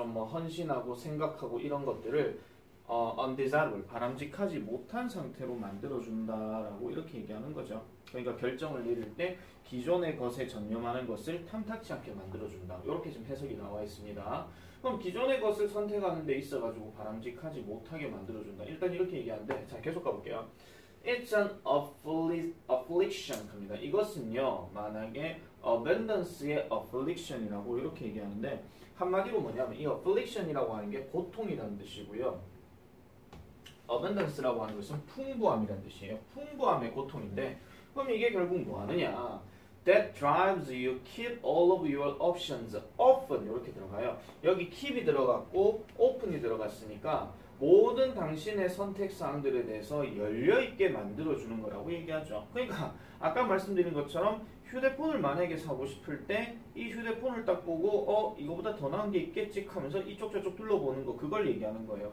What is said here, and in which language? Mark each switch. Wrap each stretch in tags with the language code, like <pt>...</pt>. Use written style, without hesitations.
<ko>좀 뭐 헌신하고 생각하고 이런 것들을 undesirable, 바람직하지 못한 상태로 만들어준다라고 이렇게 얘기하는 거죠. 그러니까 결정을 내릴 때 기존의 것에 전념하는 것을 탐탁치 않게 만들어준다. 이렇게 지금 해석이 나와 있습니다. 그럼 기존의 것을 선택하는 데 있어가지고 바람직하지 못하게 만들어준다. 일단 이렇게 얘기하는데 자 계속 가볼게요.</ko> <en>It's an affliction</en> <ko>합니다. 이것은요 만약에 abundance의 affliction이라고 이렇게 얘기하는데 한마디로 뭐냐면 이 affliction이라고 하는 게 고통이라는 뜻이고요. abundance라고 하는 것은 풍부함이라는 뜻이에요. 풍부함의 고통인데 그럼 이게 결국 뭐 하느냐?</ko> <en>That drives you keep all of your options open</en> <ko>이렇게 들어가요. 여기 keep이 들어갔고 open이 들어갔으니까 모든 당신의 선택사항들에 대해서 열려있게 만들어주는 거라고 얘기하죠. 그러니까 아까 말씀드린 것처럼 휴대폰을 만약에 사고 싶을 때 이 휴대폰을 딱 보고 이거보다 더 나은 게 있겠지 하면서 이쪽 저쪽 둘러보는 거 그걸 얘기하는 거예요.</ko>